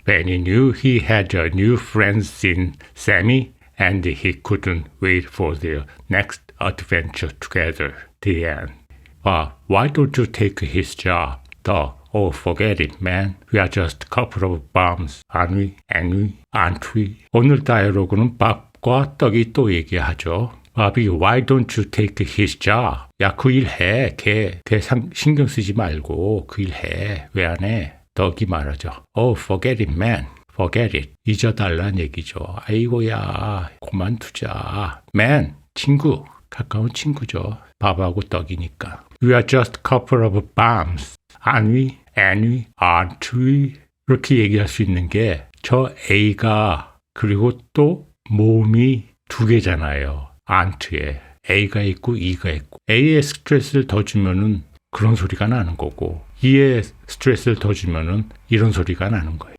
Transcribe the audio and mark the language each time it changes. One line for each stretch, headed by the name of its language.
English: Benny knew he had new friends in Sammy, and he couldn't wait for their next adventure together. The end. Why don't you take his job? Oh, forget it, man. We are just a couple of bums. aren't we?
Korean: 오늘 다이어로그는 밥과 떡이 또 얘기하죠.
English: Bobby, why don't you take his job?
Korean: 야, 그 일 해. 걔 신경 쓰지 말고 그 일 해. 왜 안 해? 떡이 말하죠.
English: Oh, forget it, man. Forget it.
Korean: 잊어달란 얘기죠. 아이고야, 그만두자. Man, 친구. 가까운 친구죠. 밥하고 떡이니까.
English: We are just a couple of bums. aren't we?
Korean: 이렇게 얘기할 수 있는 게 저 A가 그리고 또 모음이 두 개잖아요. aren't에 A가 있고 E가 있고 A에 스트레스를 더 주면은 그런 소리가 나는 거고 E에 스트레스를 더 주면은 이런 소리가 나는 거예요.